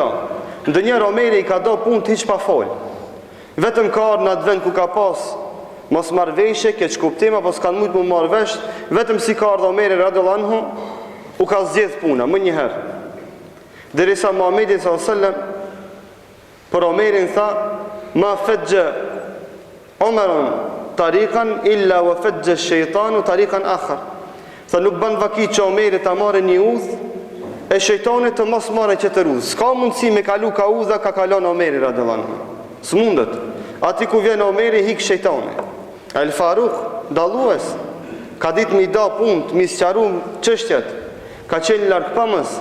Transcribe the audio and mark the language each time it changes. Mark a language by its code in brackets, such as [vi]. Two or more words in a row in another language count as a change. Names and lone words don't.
[sq] Ndonjëherë Omeri i ka do punë të hiç pa fol. Vetëm ka ardhur në atë vend ku ka pas mos marrveshje, keq kuptim apo s'kan mujt më marr vesh, vetëm si ka ardhur Omeri [ar] رضي الله عنه, [sq] u ka zgjedh puna më një herë. Derisa Muhamedi [ar] صلى الله عليه وسلم [sq] për Omerin tha: [ar] ما فج عمر طريقا إلا وفج الشيطان طريقا آخر. [sq] Tha nuk ban vaki që Omeri ta marrë një udhë e shejtanit të mos marrë që të udhë. S'ka mundësi me kalu ka udha ka kalon Omeri [ar] رضي الله عنه. [sq] S'mundet. Ati ku vjen Omeri hik shejtani. El Faruk, dallues, ka ditë mi da punë, mi sqaru çështjet, ka qenë larg pamës.